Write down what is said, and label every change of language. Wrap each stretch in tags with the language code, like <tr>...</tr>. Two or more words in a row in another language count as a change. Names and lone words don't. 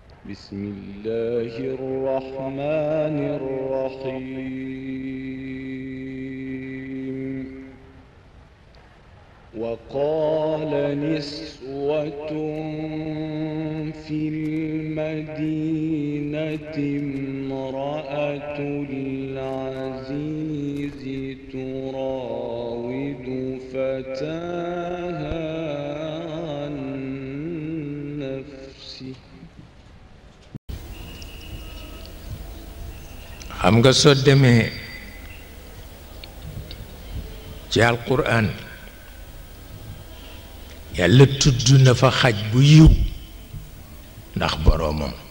<ar>بسم الله الرحمن الرحيم وقال نسوة في المدينة امرأة العزيز تراود فتاها عن نفسه</ar> <wo>xam nga soo demee ci alquran yàlla tudd na fa xaj bu yiw ndax boroomam</wo>